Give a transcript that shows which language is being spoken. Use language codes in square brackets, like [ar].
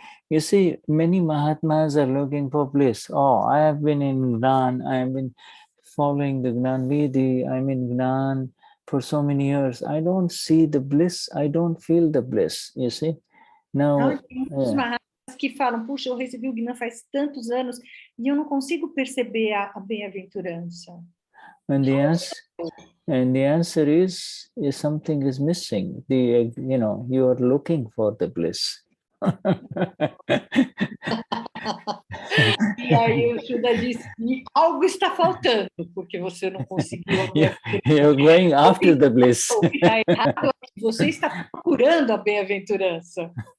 [en] You see, many Mahatmas are looking for bliss. Oh, I have been in Gnan. I have been following the Gnan Vidhi. I'm in Gnan for so many years. I don't see the bliss. I don't feel the bliss. You see. Now, [pt] os Mahatmas que falam, puxa, eu recebi o Gnan faz tantos anos e eu não consigo perceber a bem-aventurança. [en] And the answer is something is missing. You are looking for the bliss. [pt] Ela disse, algo está faltando, porque você não conseguiu. [en] You're going after the bliss. [pt] Você está procurando a bem-aventurança.